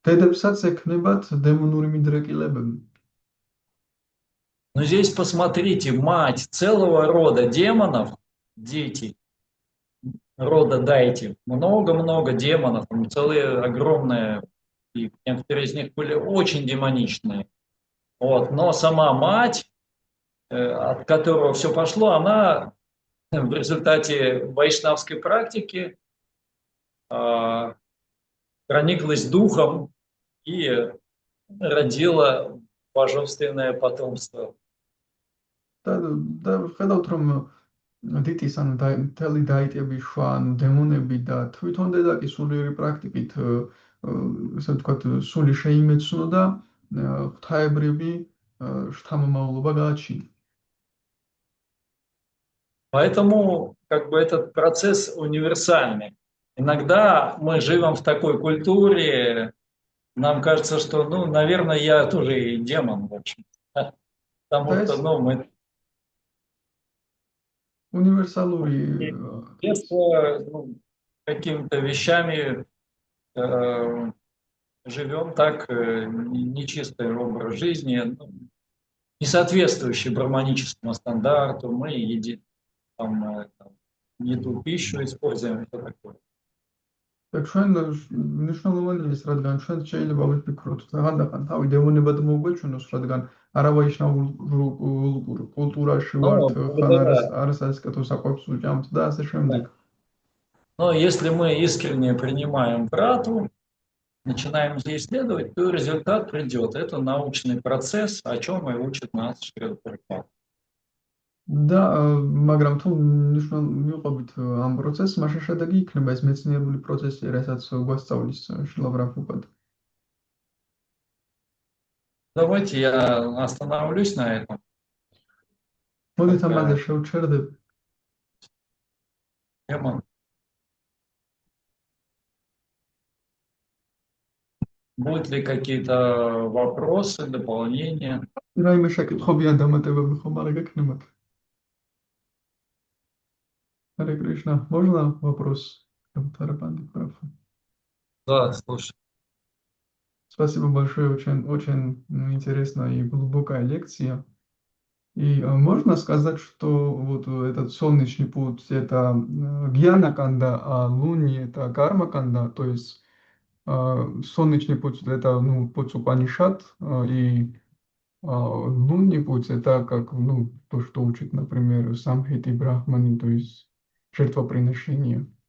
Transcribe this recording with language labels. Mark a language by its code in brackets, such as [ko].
[ka] დედებსაც ექნებათ დემონური მიდრეკილებები. [ru] Но здесь посмотрите, мать целого рода демонов, дети рода Дайти, много-много демонов, там целые огромные, и некоторые из них были очень демоничные. Вот. Но сама мать, от которого все пошло, она в результате вайшнавской практики прониклась духом и родила божественное потомство. [ka] და ხედავთ, რომ დიტის ანუ მთელი დაიტების შვა, ანუ დემონები და თვითონ დედაკი სულიერი პრაქტიკით, ასე ვთქვათ, სული შეიმეცნო და ღვთაებრივი შთამომავლობა გააჩინა. [ru] Поэтому как бы этот процесс универсальный. Иногда мы живем в такой культуре, нам кажется, что, ну, наверное, я тоже и демон, в общем. Потому что, ну, мы [ka] Универсалури [ru] детство, ну, какими-то вещами живем так, нечистый образ жизни, ну, не соответствующий браманическому стандарту, мы едим там, не ту пищу используем, все такое. [ka] და ჩვენ მნიშვნელოვანია ის, რადგან ჩვენ შეიძლება ვიფიქროთ, რაღაცა თავი დემონებად მოგვეჩვენოს, რადგან არავაიშნაურ კულტურაში ვართ, ხან არასასკეთო საკვებს უჭამთ და ასე შემდეგ. [ru] Но если мы искренне принимаем брату, начинаем здесь исследовать, то результат придет. Это научный процесс, о чем и учит нас Шрила Прабхупада. [ka] და მაგრამ თუ მივყვებით ამ პროცესს, მაშინ შედეგი იქნება ეს მეცნიერული პროცესი, რასაც გვასწავლის შრილა პრაბჰუპადა. [ru] Давайте я остановлюсь на этом. [ka] მოდით ამაზე შევჩერდები. [ru] Тема. Будут ли какие-то вопросы, дополнения? [ka] რაიმე შეკითხვები ან დამატებები ხომ არ გექნებათ? [ru] Харе Кришна, можно вопрос? Тарапанди прав. Да, слушай. Спасибо большое, очень интересная и глубокая лекция. И можно сказать, что вот этот солнечный путь это гьяна-канда, а луни это карма-канда, то есть солнечный путь это путь Упанишат, и лунный путь это как то, что учит, например, Самхити Брахмани, то есть жертвоприношение.